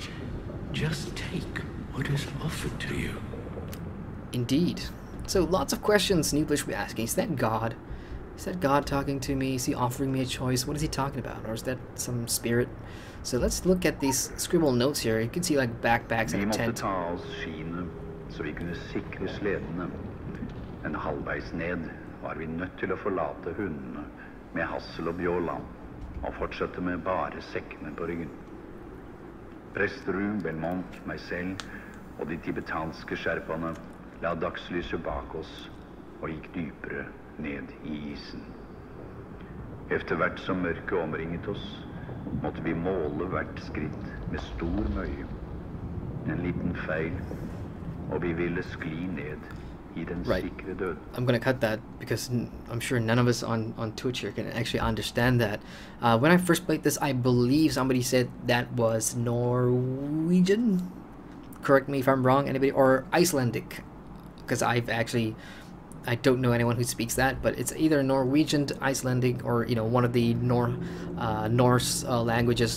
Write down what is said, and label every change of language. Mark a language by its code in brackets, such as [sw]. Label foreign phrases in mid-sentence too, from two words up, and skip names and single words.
[en] Just take what is offered to you. Indeed. So lots of questions Nooblish will be asking. Is that God? Is that God talking to me? Is he offering me a choice? What is he talking about? Or is that some spirit? So let's look at these scribbled notes here. You can see like backpacks and a tent. [no] Så vi kunne sikre sledene. En halvveis ned var vi nødt til å forlate hundene med Hassel og Bjåland og fortsette med bare sekkene på ryggen. Presterud, Belmont, meg selv og de tibetanske sherpaene la dagslyset bak oss og gikk dypere ned i isen. Efter hvert som mørket omringet oss, måtte vi måle hvert skritt med stor møye. En liten feil, og vi ville skli ned i den sikre død. [en] I'm gonna cut that because I'm sure none of us on Twitch here can actually understand that. When I first played this, I believe somebody said that was Norwegian. Correct me if I'm wrong, anybody, or Icelandic, because I don't know anyone who speaks that, but it's either Norwegian, Icelandic, or, you know, one of the Norse languages.